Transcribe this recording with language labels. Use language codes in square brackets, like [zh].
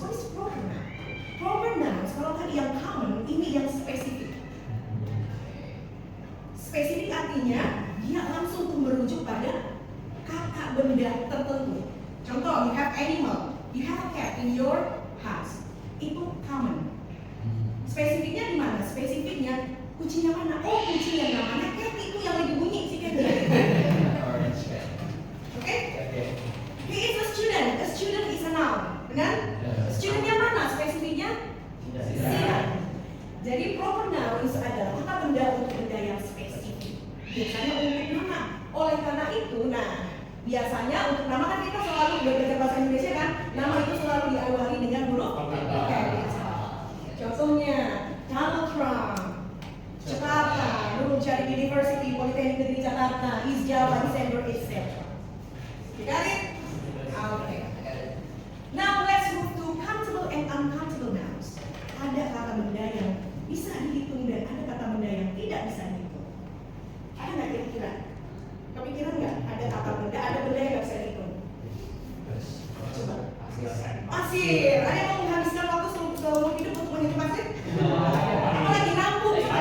[en] What is proper noun? [id] Proper nouns, kalau tadi yang common, ini yang spesifik. Spesifik artinya dia langsung merujuk pada kata benda tertentu. [en] Contoh, you have animal, you have a cat in your house. [id] Itu common. Spesifiknya di mana? Spesifiknya kucingnya mana? Oh, kucing yang namanya cat itu yang lagi bunyi si catnya. [en] Oke? He is a student. A student is a noun. [id] Benar? Studentnya mana? Spesifiknya? Tidak. Jadi proper nouns adalah kata benda untuk benda yang spesifik. Biasanya untuk nama. Oleh karena itu, biasanya untuk nama kan kita selalu belajar bahasa Indonesia kan, nama itu selalu diawali dengan huruf capital. Contohnya Donald Trump, Jakarta, Nurul Syarif University, Politeknik Negeri Jakarta, East Java, Desember, etc. [en] You got it? Okay. Now let's move to countable and uncountable nouns. [id] Ada kata benda yang bisa dihitung dan ada kata benda yang tidak bisa dihitung. Ada nggak kira-kira? Kepikiran nggak? Ada kata benda, ada benda yang nggak bisa dihitung. Coba. Pasir. Ada yang mau menghabiskan waktu seumur hidup untuk menghitung pasir? Apalagi rambut.